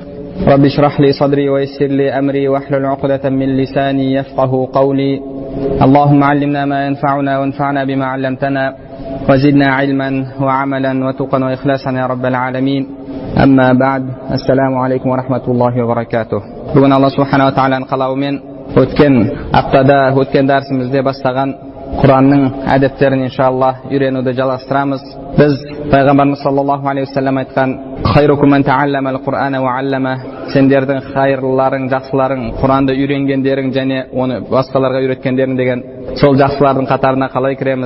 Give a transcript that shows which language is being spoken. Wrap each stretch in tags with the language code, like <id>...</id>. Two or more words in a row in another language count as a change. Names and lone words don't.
<ar>رب اشرح لي صدري ويسر لي أمري واحلل عقدة من لساني يفقه قولي. اللهم علمنا ما ينفعنا وانفعنا بما علمتنا، وزدنا علما وعملا وتقا وإخلاصا يا رب العالمين. أما بعد، السلام عليكم ورحمة الله وبركاته.</ar> <kk>Бүгін Алла Субханала Тағаланың қалауымен өткен дәрісімізде бастаған Құранның әдептерін иншалла үйренуді жалғастырамыз. Біз пайғамбарымыз</kk> <ar>صلى الله عليه وسلم</ar> <kk>айтқан:</kk> <ar>"خيركم من تعلم القرآن وعلمه",</ar> <kk>сендердің хайырлыларың, жақсыларың Құранды үйренгендерің және оны басқаларға үйреткендерің деген сол жақсылардың қатарына қалай кіреміз?</kk>